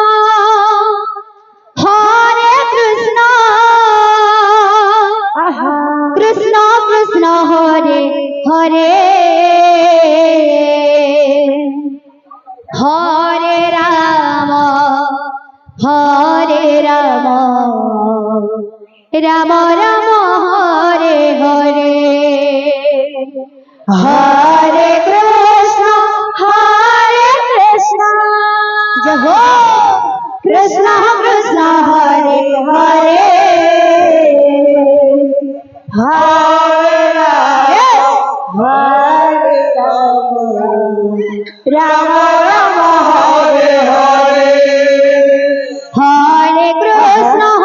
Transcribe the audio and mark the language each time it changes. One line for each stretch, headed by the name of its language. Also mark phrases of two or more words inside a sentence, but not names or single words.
Sanskrit: কৃষ্ণ কৃষ্ণ হরে হরে হরে রাম রাম রাম হরে হরে হরে কৃষ্ণ
Hindi: जय हो
Sanskrit: কৃষ্ণ কৃষ্ণ হরে হরে হরে রাম রাম রাম হরে হরে হরে কৃষ্ণ